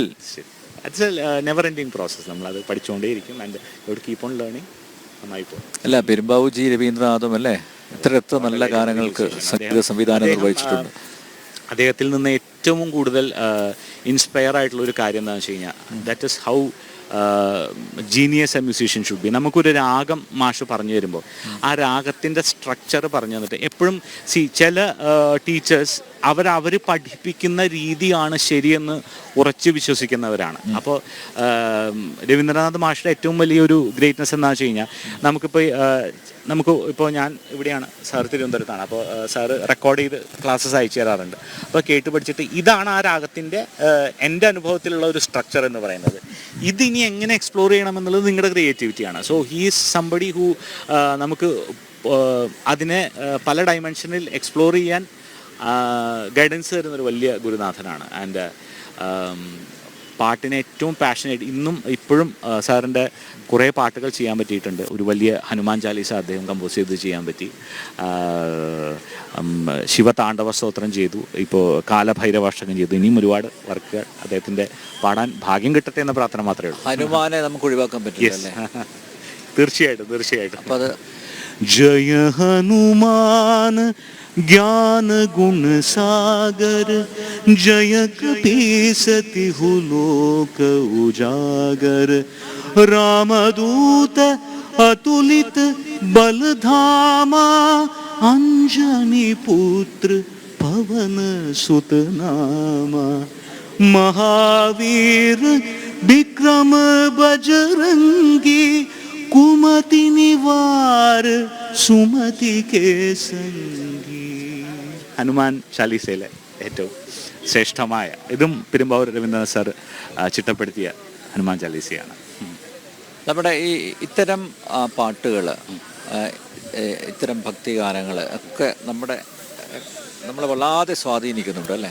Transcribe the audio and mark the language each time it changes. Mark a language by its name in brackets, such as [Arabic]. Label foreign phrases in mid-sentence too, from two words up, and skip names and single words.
[English] It's a never ending process. [Malayalam] നമ്മളത് പഠിച്ചുകൊണ്ടേയിരിക്കും. [English] And you would keep on learning. [Malayalam] നന്നായി പോകും. അല്ല, പെരുമ്പാവൂർജി രവീന്ദ്രനാഥും അല്ലേ എത്ര നല്ല ഗാനങ്ങൾക്ക് സംഗീത സംവിധാനം നിർവഹിച്ചിട്ടുണ്ട്. അദ്ദേഹത്തിൽ നിന്ന് ഏറ്റവും കൂടുതൽ ഇൻസ്പയർ ആയിട്ടുള്ള ഒരു കാര്യം എന്താണെന്ന് വെച്ച് കഴിഞ്ഞാൽ [English] that is how genius a musician should be. [Malayalam] നമുക്കൊരു രാഗം മാഷ് പറഞ്ഞു തരുമ്പോൾ ആ രാഗത്തിൻ്റെ സ്ട്രക്ചർ പറഞ്ഞു തന്നിട്ട് എപ്പോഴും ചില ടീച്ചേഴ്സ് അവർ പഠിപ്പിക്കുന്ന രീതിയാണ് ശരിയെന്ന് ഉറച്ചു വിശ്വസിക്കുന്നവരാണ്. അപ്പോൾ രവീന്ദ്രനാഥ് മാഷിൻ്റെ ഏറ്റവും വലിയൊരു ഗ്രേറ്റ്നെസ് എന്താണെന്ന് വെച്ച് കഴിഞ്ഞാൽ ഇപ്പോൾ ഞാൻ ഇവിടെയാണ്, സാർ തിരുവനന്തപുരത്താണ്. അപ്പോൾ സാറ് റെക്കോർഡ് ചെയ്ത് ക്ലാസ്സസ് അയച്ചു തരാറുണ്ട്. അപ്പോൾ കേട്ട് പഠിച്ചിട്ട് ഇതാണ് ആ രാഗത്തിൻ്റെ എൻ്റെ അനുഭവത്തിലുള്ള ഒരു സ്ട്രക്ചർ എന്ന് പറയുന്നത്. ഇതിനി എങ്ങനെ എക്സ്പ്ലോർ ചെയ്യണമെന്നുള്ളത് നിങ്ങളുടെ ക്രിയേറ്റിവിറ്റിയാണ്. [English] so he is somebody who [Malayalam] നമുക്ക് അതിനെ പല ഡയമെൻഷനിൽ എക്സ്പ്ലോർ ചെയ്യാൻ ഗൈഡൻസ് തരുന്നൊരു വലിയ ഗുരുനാഥനാണ്. ആൻഡ് പാട്ടിനെ ഏറ്റവും പാഷനേറ്റ് ഇപ്പോഴും സാറിൻ്റെ കുറേ പാട്ടുകൾ ചെയ്യാൻ പറ്റിയിട്ടുണ്ട്. ഒരു വലിയ ഹനുമാൻ ചാലീസ അദ്ദേഹം കമ്പോസ് ചെയ്ത് ചെയ്യാൻ പറ്റി. ശിവതാണ്ഡവ സ്തോത്രം ചെയ്തു. ഇപ്പോൾ കാലഭൈരവാഷ്ടകം ചെയ്തു. ഇനിയും ഒരുപാട് വർക്കുകൾ അദ്ദേഹത്തിൻ്റെ പാടാൻ ഭാഗ്യം കിട്ടട്ടെ എന്ന പ്രാർത്ഥന മാത്രമേ ഉള്ളൂ. ഹനുമാനെ നമുക്ക് ഒഴിവാക്കാൻ പറ്റില്ല. തീർച്ചയായിട്ടും. അപ്പോൾ അത് ജയ ഹനുമാൻ [Awadhi] ज्ञान गुण सागर जय कपीसति हुलोक उजागर रामदूत अतुलित बलधामा अंजनी पुत्र पवन सुत नामा महावीर विक्रम बजरंगी कुमति निवार सुमति के संगी. [Malayalam] ഹനുമാൻ ചാലീസയിലെ ഏറ്റവും ശ്രേഷ്ഠമായ ഇതും പെരുമ്പാവൂർ രവീന്ദ്രനാഥ് സാർ ചിട്ടപ്പെടുത്തിയ ഹനുമാൻ ചാലീസയാണ്. നമ്മുടെ ഇത്തരം പാട്ടുകൾ, ഇത്തരം ഭക്തിഗാനങ്ങൾ ഒക്കെ നമ്മളെ വല്ലാതെ സ്വാധീനിക്കുന്നുണ്ട് അല്ലേ?